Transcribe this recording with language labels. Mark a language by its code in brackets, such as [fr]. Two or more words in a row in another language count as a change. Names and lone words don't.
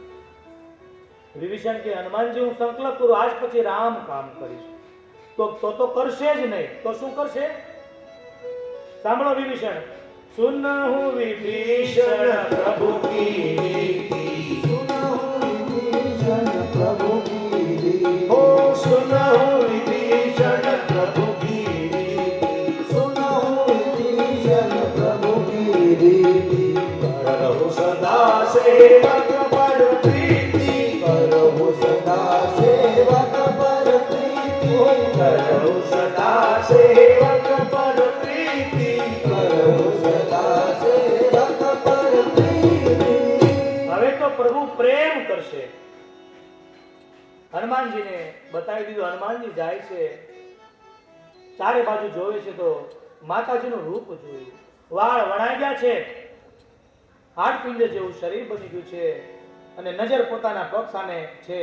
[gu] વિભીષણ કે હનુમાનજી, હું સંકલ્પ કરું આજ પછી રામ કામ કરીશ. તો કરશે જ નહીં. તો શું કરશે? સાંભળો વિભીષણ. [awa] सुनहु विभीषण प्रभु की रीति, सुनहु विभीषण प्रभु की रीति, ओ सुनहु विभीषण प्रभु की रीति, सुनहु विभीषण प्रभु की रीति, करहु सदा सेवक पर प्रीति, करहु सदा सेवक पर प्रीति, करहु सदा सेवक पर प्रीति, करहु सदा सेवक पर प्रीति. [gu] હવે તો પ્રભુ પ્રેમ કરશે. હનુમાનજીને બતાવી દીધું. હનુમાનજી જાય છે, ચારે બાજુ જોવે છે તો માતાજીનું રૂપ જોયું. વાળ વણાઈ ગયા છે, હાડપિંજર જેવું શરીર બની ગયું છે, અને નજર પોતાના પગ સામે છે.